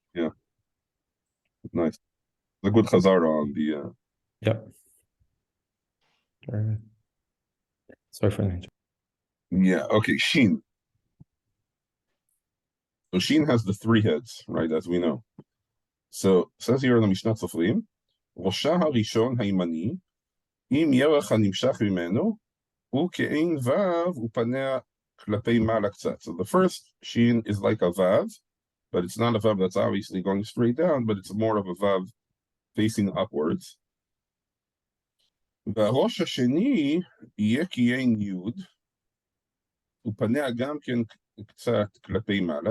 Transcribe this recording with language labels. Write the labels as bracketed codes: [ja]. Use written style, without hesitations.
[en] Yeah, nice. A good Chazara on the. Yep. Very good. Sorry for the Yeah. Okay. Shin. So Shin has the three heads, right? As we know. So says here in the mishnat sofrim, [he] ראשה הראשון הימני, אם ירח הנמשך ממנו, הוא כאין וו ופניה כלפי מעלה קצת. [en] So the first shin is like a vav, but it's not a vav that's obviously going straight down, but it's more of a vav facing upwards. [he] והראש השני יהיה כאין יוד, ופניה גם כן קצת כלפי מעלה.